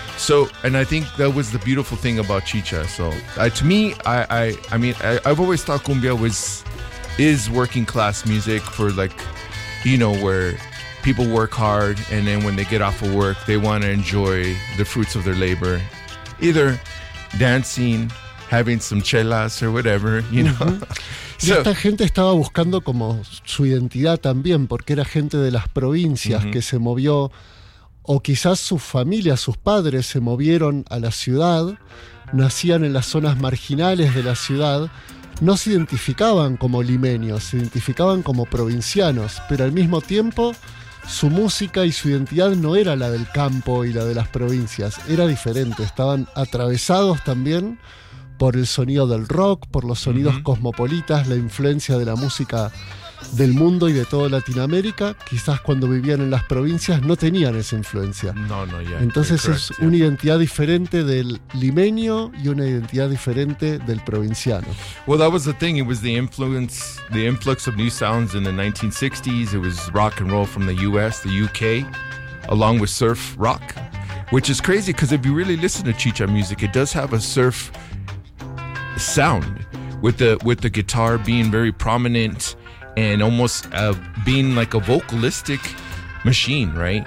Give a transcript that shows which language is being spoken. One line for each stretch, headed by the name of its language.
English: So, and I think that was the beautiful thing about chicha. So to me, I've always thought cumbia is working class music for, like, you know, where people work hard and then when they get off of work, they want to enjoy the fruits of their labor, either dancing, having some chelas or whatever, you know.
Spanish: Y esta gente estaba buscando como su identidad también, porque era gente de las provincias que se movió, o quizás su familia, sus padres se movieron a la ciudad, nacían en las zonas marginales de la ciudad, no se identificaban como limeños, se identificaban como provincianos, pero al mismo tiempo su música y su identidad no era la del campo y la de las provincias, era diferente, estaban atravesados también por el sonido del rock, por los sonidos cosmopolitas, la influencia de la música del mundo y de toda Latinoamérica. Quizás cuando vivían en las provincias no tenían esa influencia. No. Entonces es una identidad diferente del limeño y una identidad diferente del provinciano.
English: Well, that was the thing. It was the influx of new sounds in the 1960s. It was rock and roll from the US, the UK, along with surf rock, which is crazy because if you really listen to chicha music, it does have a surf sound with the guitar being very prominent and almost being like a vocalistic machine, right?